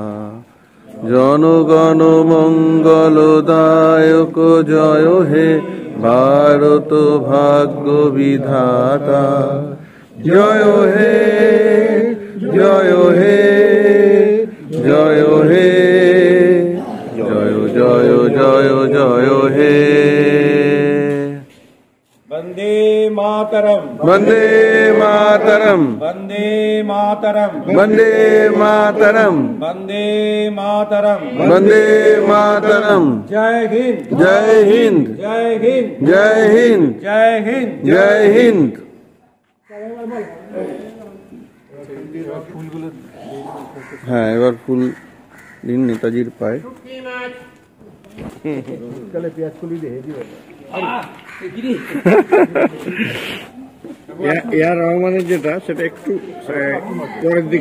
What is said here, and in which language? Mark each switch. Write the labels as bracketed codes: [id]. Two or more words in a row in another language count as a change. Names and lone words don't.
[bn] জনগণ মঙ্গলদায়ক জয় হে ভারত ভাগ্য বিধাতা। জয় হে জয় হে জয় হে জয় জয় জয় জয় হে। [sa] वंदे मातरम वंदे मातरम वंदे मातरम वंदे मातरम वंदे मातरम वंदे मातरम। [hi] जय हिंद जय हिंद जय हिंद जय हिंद जय हिंद। जय हिंद। [bn] হ্যাঁ, এবার ফুল দিন নেতাজির পায়ে। এআর রহমানের যেটা সেটা একটু পরের দিকে